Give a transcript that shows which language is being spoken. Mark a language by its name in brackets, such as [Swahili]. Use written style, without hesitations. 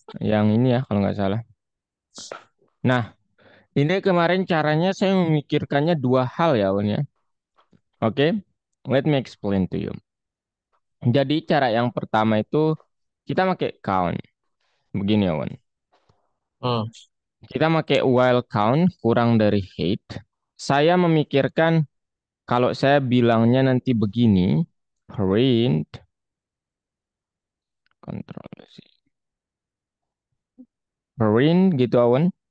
[Indonesian] Yang ini ya kalau nggak salah. Nah, ini kemarin caranya saya memikirkannya dua hal ya, Wan ya. [English] Oke, let me explain to you. [Indonesian] Jadi cara yang pertama itu kita pakai count. Begini ya, Wan. hmm, Kita pakai while count kurang dari height. Saya memikirkan kalau saya bilangnya nanti begini, print, control C, print gitu, Wan.